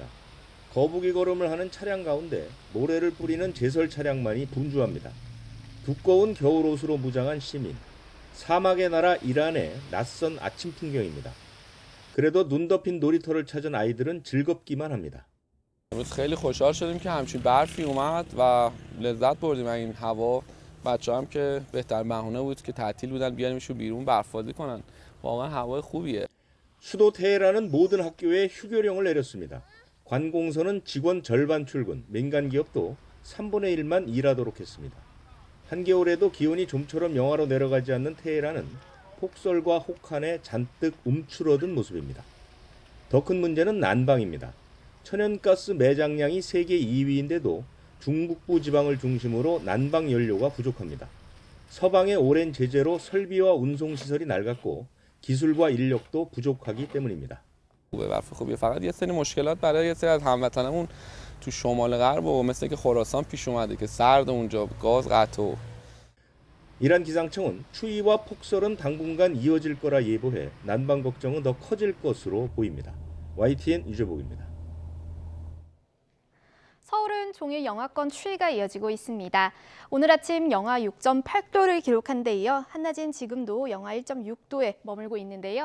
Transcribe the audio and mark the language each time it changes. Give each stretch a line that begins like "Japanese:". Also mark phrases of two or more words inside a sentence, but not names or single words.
Korean: 거북이 걸음을 하는 차량 가운데 모래를 뿌리는 제설 차량만이 분주합니다. 두꺼운 겨울옷으로 무장한 시민. 사막의 나라 이란의 낯선 아침 풍경입니다. 그래도 눈 덮인 놀이터를 찾은 아이들은 즐겁기만 합니다.
Persian: خیلی خوشحال شدیم که همچین برفی اومد و لذت بردیم از این هوا. بچه‌ها هم که بهترین بهونه بود که تعطیل بودن بیاریمشون بیرون برف‌بازی کنن. واقعا هوای خوبیه.
Korean: 수도 테헤란은 모든 학교에 휴교령을 내렸습니다. 관공서는 직원 절반 출근, 민간 기업도 3분의 1만 일하도록 했습니다. 한겨울에도 기온이 좀처럼 영하로 내려가지 않는 테헤란은 폭설과 혹한에 잔뜩 움츠러든 모습입니다. 더 큰 문제는 난방입니다. 천연가스 매장량이 세계 2위인데도 중북부 지방을 중심으로 난방 연료가 부족합니다. 서방의 오랜 제재로 설비와 운송시설이 낡았고 기술과 인력도 부족하기 때문입니다.
Persian: برف خوبیه فقط یه سری مشکلات برای یه سری از هموطنمون تو شمال غرب و مثل که خراسان پیش اومده که سرد اونجا گاز قطع.
Korean: 이란 기상청은 추위와 폭설은 당분간 이어질 거라 예보해 난방 걱정은 더 커질 것으로 보입니다. YTN 유재복입니다. 서울은 서울은 종일 영하권 추위가 이어지고 있습니다. 오늘 아침 영하 6.8도를 기록한 데 이어 한낮인 지금도 영하 1.6도에 머물고 있는데요.